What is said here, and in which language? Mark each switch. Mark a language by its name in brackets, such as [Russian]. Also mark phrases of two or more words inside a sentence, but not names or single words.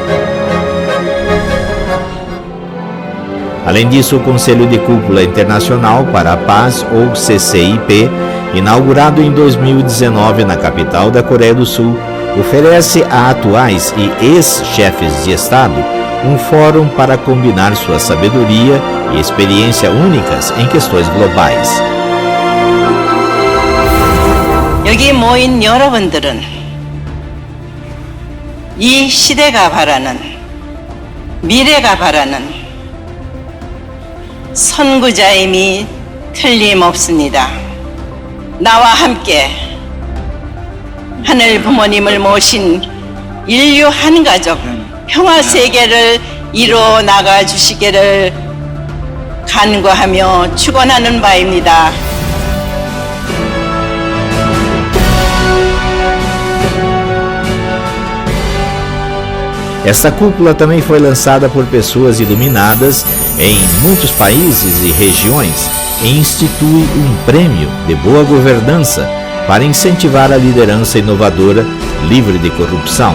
[Portuguese] Além disso, o Conselho de Cúpula Internacional para a Paz, ou CCIP, inaugurado em 2019 na capital da Coreia do Sul, oferece a atuais e ex-chefes de Estado um fórum para combinar sua sabedoria e experiência únicas em questões globais. [Korean] 여기 모인 여러분들은 이 시대가 바라는, 미래가 바라는 선구자임이 틀림없습니다. 나와 함께 하늘 부모님을 모신 인류 한 가족 평화 세계를 이루어 나가 주시기를 간구하며 축원하는 바입니다. [Portuguese] Esta cúpula também foi lançada por pessoas iluminadas em muitos países e regiões e institui um prêmio de boa governança para incentivar a liderança inovadora, livre de corrupção.